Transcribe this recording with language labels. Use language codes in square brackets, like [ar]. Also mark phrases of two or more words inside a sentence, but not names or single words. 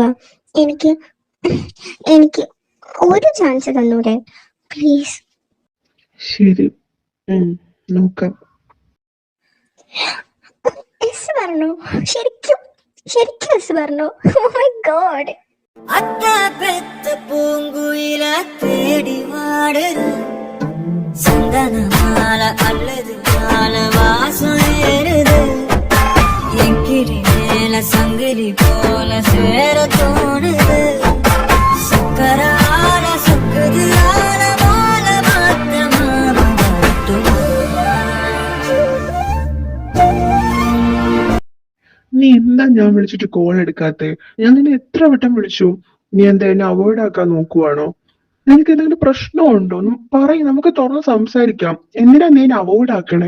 [ml] എനിക്ക് എനിക്ക് ഒരു ചാൻസ് തന്നൂടെ പ്ലീസ്? ശരി, നോക്കാം. എസ് പറഞ്ഞു, ശരിക്കും ശരിക്കും എസ് പറഞ്ഞു. [en] oh my god. [ta] அத்தா பெத்த பூங்குயில தேடி வாடுது, சந்தன மாலை அல்லது மாலை வாசம் ஏறுது, என் கிளி மேல சங்கிலி போல சேர தோணுது, சக்கரால சொக்குது ஆல மாலை மாத்த மாறும் [ml] നീ എന്താ ഞാൻ വിളിച്ചിട്ട് കോൾ എടുക്കാത്തെ? ഞാൻ നിന്നെ എത്ര വട്ടം വിളിച്ചു. നീ എന്താ എന്നെ അവോയ്ഡ് ആക്കാൻ നോക്കുവാണോ? നിനക്ക് എന്തെങ്കിലും പ്രശ്നമുണ്ടോ? പറയും, നമുക്ക് തുറന്ന് സംസാരിക്കാം. എന്തിനാ നീ എന്നെ അവോയ്ഡ് ആക്കണേ?